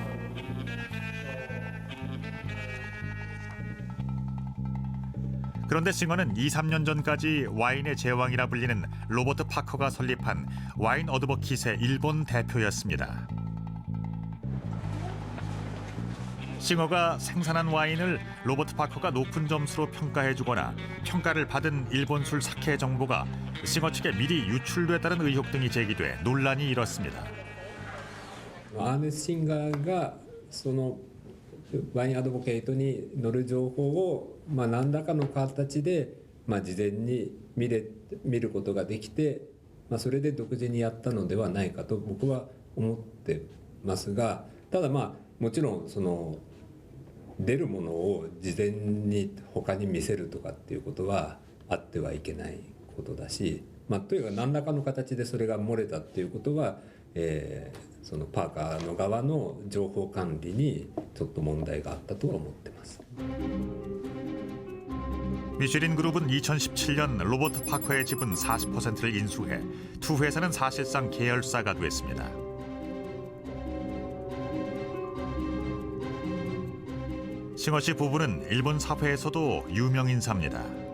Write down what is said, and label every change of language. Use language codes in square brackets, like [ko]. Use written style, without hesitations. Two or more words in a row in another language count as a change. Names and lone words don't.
[ko] 그런데 싱어는 2-3년 전까지 와인의 제왕이라 불리는 로버트 파커가 설립한 와인 어드버킷의 일본 대표였습니다. 싱어가 생산한 와인을 로버트 파커가 높은 점수로 평가해주거나 평가를 받은 일본 술 사케 정보가 싱어 측에 미리 유출됐다는 의혹 등이 제기돼 논란이 일었습니다. [ja] アーネス・シンガーがそのワインアドボケイトに載る情報を、何らかの形で、事前に見ることができて、それで独自にやったのではないかと僕は思ってますが、ただもちろんその出るものを事前に他に見せるとかっていうことはあってはいけないことだし、とにかく何らかの形でそれが漏れたっていうことは、そのパーカーの側の情報管理にちょっと問題があったとは思ってます。 [ko] 미슐린 그룹은 2017년 로버트 파커의 지분 40%를 인수해 두 회사는 사실상 계열사가 됐습니다. 싱어 씨 부부는 일본 사회에서도 유명 인사입니다.